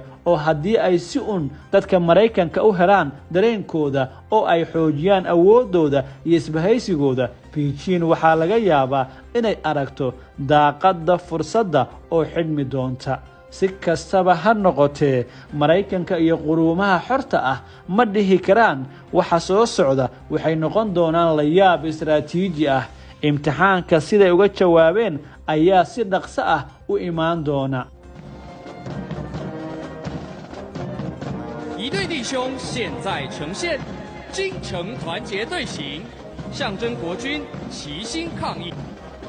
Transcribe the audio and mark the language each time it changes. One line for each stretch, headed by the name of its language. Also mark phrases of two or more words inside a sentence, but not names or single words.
Somali: oo haddii ay si dadka Mareykanka u helaan dareenkooda oo ay xoojiyaan awoodooda iyo isbahaysigooda, Beijing waxaa laga yaabaa inay aragto daaqadda fursadda oo xidhmi doonta. si kastaba ha noqotee Mareykanka iyo quruumaha xorta ah ma dhihi karaan waxa soo socda waxay noqon doonaan la yaab istiraatiiji ah. imtixaanka siday uga jawaabeen ayaa si dhaqso ah u imaan doona.
Chinese: 一对弟兄现在呈现，京城团结队形，象征国军齐心抗疫。